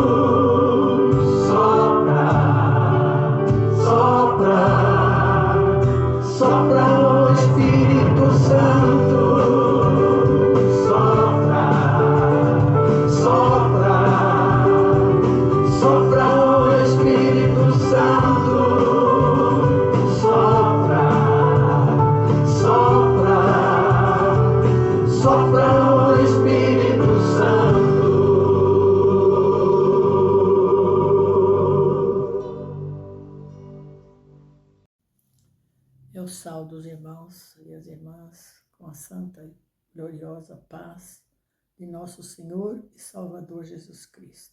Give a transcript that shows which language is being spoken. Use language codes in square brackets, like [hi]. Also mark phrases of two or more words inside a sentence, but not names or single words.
[pt] sopra, sopra, sopra o Espírito Santo, sopra, sopra, sopra o Espírito Santo, sopra, sopra, sopra o Espírito Santo. Eu saúdo os irmãos e as irmãs com a santa e gloriosa paz de nosso Senhor e Salvador Jesus Cristo.